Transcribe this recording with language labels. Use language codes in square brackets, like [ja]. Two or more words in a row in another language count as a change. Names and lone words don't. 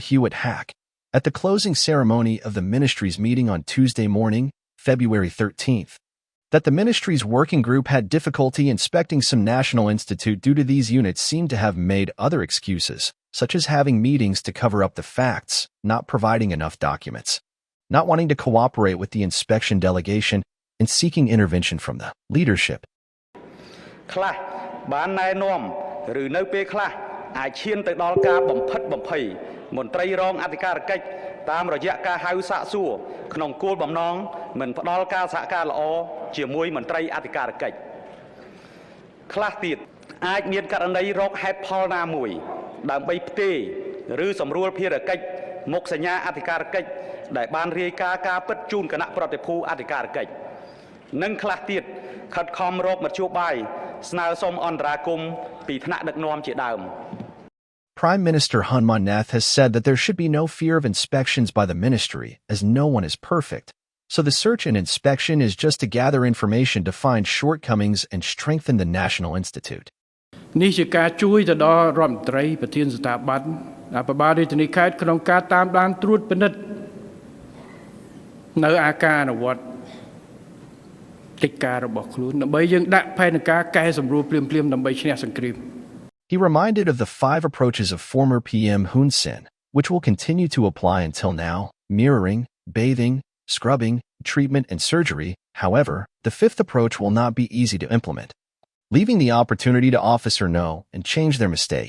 [en] Hewitt Hack, at the closing ceremony of the ministry's meeting on Tuesday morning, February 13th, that the ministry's working group had difficulty inspecting some national institute due to these units seem to have made other excuses, such as having meetings to cover up the facts, not providing enough documents, not wanting to cooperate with the inspection delegation, and seeking intervention from the leadership. [km] អាចឈានទៅដល់ការបំផិតបំភ័យមន្ត្រីរងអធិការកិច្ចតាមរយៈការហៅសាកសួរក្នុង គោលបំណងមិនផ្ដល់ការសហការល្អជាមួយមន្ត្រីអធិការកិច្ចខ្លះទៀតអាចមានករណីរកហេតុផលណាមួយដើម្បីផ្ទេរឬសម្រួលភារកិច្ចមុខសញ្ញាអធិការកិច្ចដែលបានរាយការណ៍ការពិតជូនគណៈប្រតិភូអធិការកិច្ចនិងខ្លះទៀតខិតខំរកមធ្យោបាយស្នើសុំអន្តរាគមន៍ពីថ្នាក់ដឹកនាំជាដើម [en] Prime Minister Hun Manet has said that there should be no fear of inspections by the ministry, as no one is perfect. So the search and inspection is just to gather information to find shortcomings and strengthen the National Institute. [km] នេះជាការជួយទៅដល់រដ្ឋមន្ត្រីប្រធានស្ថាប័នប្របាលរាជធានីខេត្តក្នុងការតាមដានត្រួតពិនិត្យនៅអាការអនុវត្តកិច្ចការរបស់ខ្លួនដើម្បីយើងដាក់ផែនការកែសម្រួលភ្លាមៗដើម្បីឈ្នះសង្គ្រាម [en] He reminded of the 5 approaches of former PM Hun Sen, which will continue to apply until now: mirroring, bathing, scrubbing, treatment, and surgery. However, the 5th approach will not be easy to implement, leaving the opportunity to officer know and change their mistake.